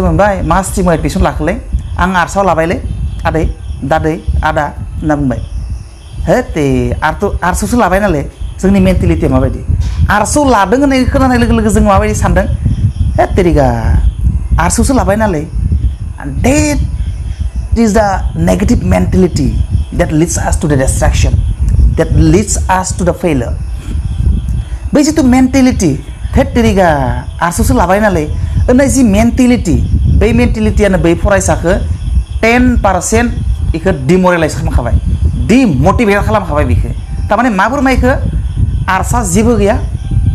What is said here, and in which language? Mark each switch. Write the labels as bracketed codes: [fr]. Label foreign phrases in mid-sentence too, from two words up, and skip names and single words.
[brx] मोनबाय मा स्ट्रिमाव एडमिसन लाखोलै आं आर्ट्सआव लाबायलै आदै दादै आदा होनना बुंबाय हे ते आर्ट्सआवसो लाबाय नालाय जोंनि मेन्टेलिटिया माबायदि आर्ट्सआव लादों होननाय खोनानाय लोगो लोगो जों माबायदि सानदों हे तेरिगा आर्ट्सआवसो लाबाय नालाय [en] that is the negative mentality that leads us to the distraction that leads us to the failure [brx] बै जिथु मेन्टेलिटि थेट तेरिगा आर्ट्सआवसो लाबाय नालाय होननाय जि मेन्टेलिटि बै मेन्टेलिटियानो बै फरायसाखौ 10% बेखौ डिमरेलाइज खालामखाबाय डिमटिभेट खालामखाबाय बेखौ थारमाने मा बोरमायखौ आर्ट्सआ जेबो गैया